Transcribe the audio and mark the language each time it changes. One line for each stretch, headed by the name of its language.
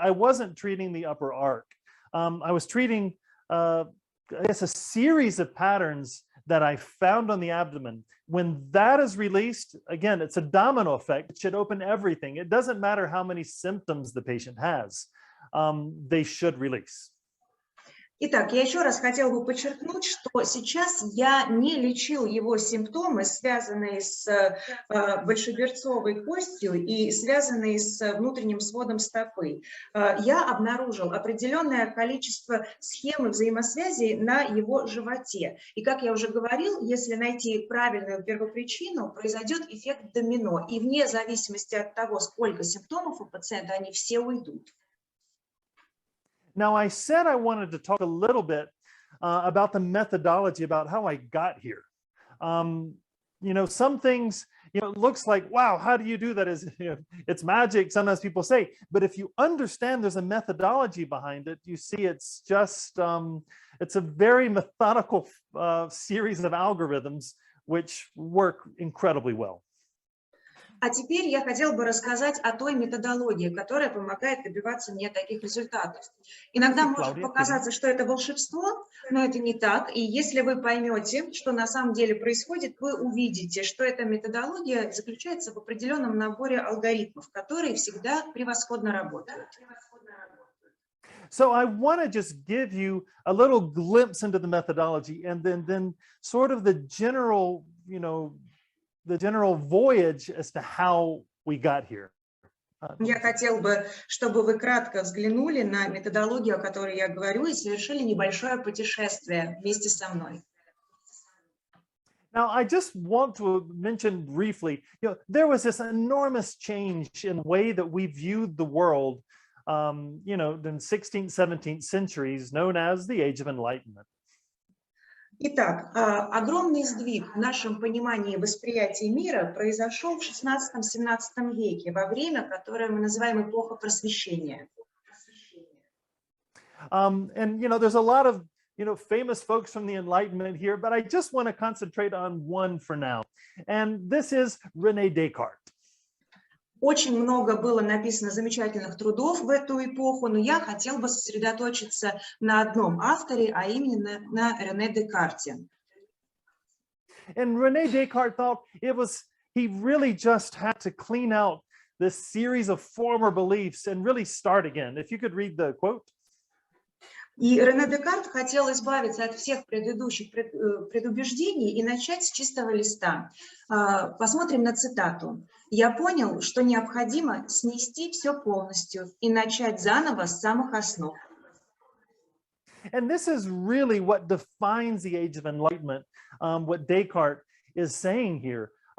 English: I wasn't treating the upper arc. I was treating, I guess, a series of patterns that I found on the abdomen. When that is released, again, it's a domino effect. It should open everything. It doesn't matter how many symptoms the patient has. They should release.
Russian: Итак, я еще раз хотела бы подчеркнуть, что сейчас я не лечил его симптомы, связанные с большеберцовой костью и связанные с внутренним сводом стопы. Я обнаружил определенное количество схем и взаимосвязей на его животе. И, как я уже говорил, если найти правильную первопричину, произойдет эффект домино. И вне зависимости от того, сколько симптомов у пациента, они все уйдут.
English: Now, I said I wanted to talk a little bit about the methodology, about how I got here. You know, some things, you know, it looks like, wow, how do you do that? It's magic, sometimes people say, but if you understand there's a methodology behind it, you see it's just, it's a very methodical series of algorithms which work incredibly well.
Russian: А теперь я хотела бы рассказать о той методологии, которая помогает добиваться мне таких результатов. Иногда может показаться, что это волшебство, но это не так. И если вы поймете, что на самом деле происходит, вы увидите, что эта методология заключается в определенном наборе алгоритмов, которые всегда превосходно работают.
English: So I want to just give you a little glimpse into the methodology and then sort of the general, you know, the general voyage as to how we got here.
Russian: Я хотел бы, чтобы вы кратко взглянули на методологию, о которой я говорю, и совершили небольшое путешествие вместе со мной.
English: Now, I just want to mention briefly, you know, there was this enormous change in the way that we viewed the world, you know, in the 16th, 17th centuries, known as the Age of Enlightenment.
Russian: Итак, огромный сдвиг в нашем понимании восприятия мира произошел в 16-17 веке, во время, которое мы называем эпоха просвещения.
English: And, you know, there's a lot of, you know, famous folks from the Enlightenment here, but I just want to concentrate on one for now. And this is René Descartes.
Russian: Очень много было написано замечательных трудов в эту эпоху, но я хотел бы сосредоточиться на одном авторе, а именно на Рене Декарте.
English: And René Descartes thought he really just had to clean out this series of former beliefs and really start again. If you could read the quote.
Russian: И Рене Декарт хотел избавиться от всех предыдущих предубеждений и начать с чистого листа. Посмотрим на цитату. «Я понял, что необходимо снести все полностью и начать заново с самых основ».
English: And this is really what defines the Age of Enlightenment, what Descartes is saying here.